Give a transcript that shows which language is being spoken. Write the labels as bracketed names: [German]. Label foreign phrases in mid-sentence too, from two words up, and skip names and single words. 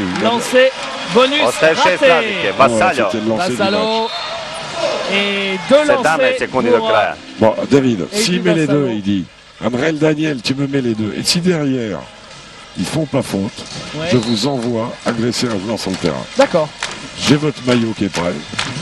[French] Lancé, bonus, [Croatian] ostaje 6 razlike. Vassallo. [French] Et 2 lancés [Croatian] 17 sekundi do kraja. [French] Bon, David, s'il met les deux, il dit Amrel Daniel, tu me mets les deux. Et si derrière, ils font pas faute, je vous envoie agresser un joueur sur le terrain. D'accord. J'ai votre maillot qui est prêt.